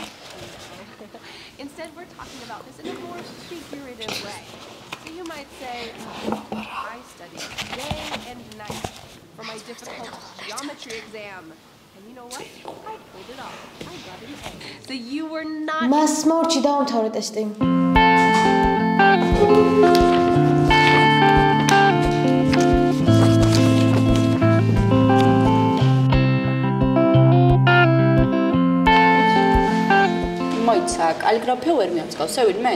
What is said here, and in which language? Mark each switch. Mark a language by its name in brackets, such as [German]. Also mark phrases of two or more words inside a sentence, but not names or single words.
[English] Instead, we're talking about this in a more figurative way. So you might say, I studied day and night for my difficult geometry exam. And you know what? I pulled it off. I got an A. So you were not... [Georgian] მას მორჩი დაამთავრე ტესტი. მოიცა, კალიგრაფია ვერ მიამწყავს, ვინმეს?